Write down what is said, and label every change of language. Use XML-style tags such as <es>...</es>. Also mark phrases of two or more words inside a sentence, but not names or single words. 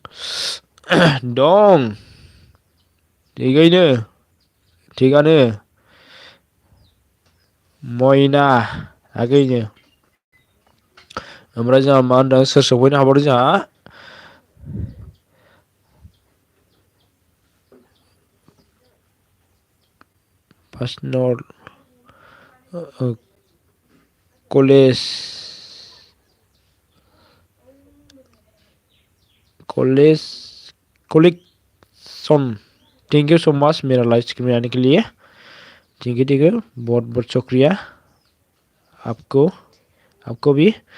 <brx>दं थिगानो मयना आगैनो ओमफ्राय जोंहा मा होनदों सोर सफैनो हाबावदों जोंहा</brx> <en>personal college collection thank you so much</en> <hi>मेरा लाइव स्ट्रीम में आने के लिए ठीक है बहुत बहुत शुक्रिया आपको भी</hi>